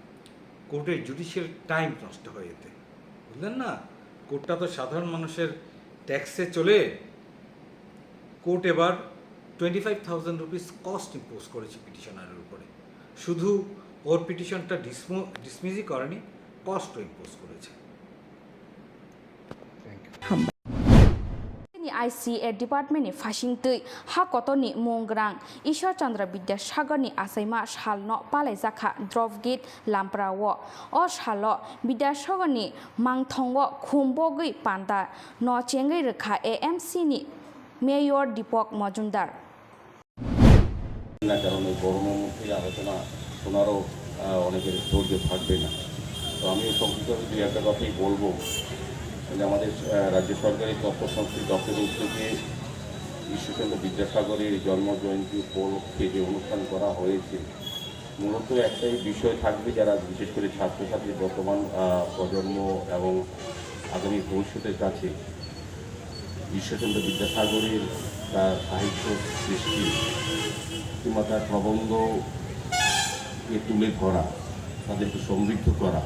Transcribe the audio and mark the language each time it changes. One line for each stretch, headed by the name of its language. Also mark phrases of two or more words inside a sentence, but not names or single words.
Bangla: কোর্টের
English: judicial time
Bangla: নষ্ট হয়ে যেতে বুঝলেন না কোর্টটা তো সাধারণ মানুষের ট্যাক্সে চলে কোর্ট এবার 25,000
English: rupees cost impose
Bangla: করেছে পিটিশনারের উপরে। শুধু ওর পিটিশনটা ডিসমিসই করেনি,
English: cost impose
Bangla: করেছে।
Kok Borok: ICA डिपार्टमेंटनि फासिंतै हा कतनि मंग्रां ईश्वर चंद्र विद्यासागरनि आसाइमा सालनो पालाइजाखा
English: drop gate
Kok Borok: लामप्राओ अ सालो विद्यासागरनि मांथंगो खुमबगै पान्दा न चेंगै रेखा AMC नि मेयर दीपक मजुमदार
Bangla: না কারণ এই গরমের মধ্যে আলোচনা শোনারও অনেকের ধৈর্য থাকবে না। তো আমি সংক্ষিপ্তভাবে দুই একটা কথাই বলবো যে আমাদের রাজ্য সরকারের তথ্য সংস্কৃতি দপ্তরের উদ্যোগে ঈশ্বরচন্দ্র বিদ্যাসাগরের জন্মজয়ন্তী উপলক্ষে যে অনুষ্ঠান করা হয়েছে, মূলত একটাই বিষয় থাকবে, যারা বিশেষ করে ছাত্রছাত্রী বর্তমান প্রজন্ম এবং আগামী ভবিষ্যতের কাছে ঈশ্বরচন্দ্র বিদ্যাসাগরের তার সাহিত্য সৃষ্টি কিংবা তার প্রবন্ধকে তুলে ধরা, তাদেরকে সমৃদ্ধ করা।